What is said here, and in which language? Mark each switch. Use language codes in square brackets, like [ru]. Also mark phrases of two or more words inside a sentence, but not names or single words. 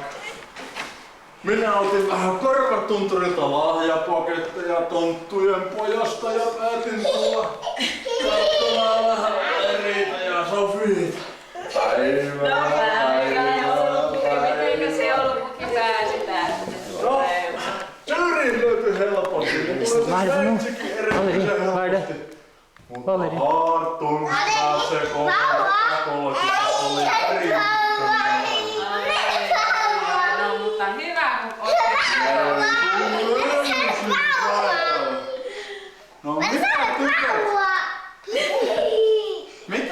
[fi] Minä otin vähän Korvatunturilta lahjapaketteja tonttujen pojasta ja päätin tulla katsomaan vähän Valeriita ja Sofiita. Mitenkä se joulupukki pääsi tänne? No, Syyriin löytyi helposti. Valeri, [no] hva er det? [fi] Valeri. Hartun se oli No mutta hyvä kun olet. No mitä?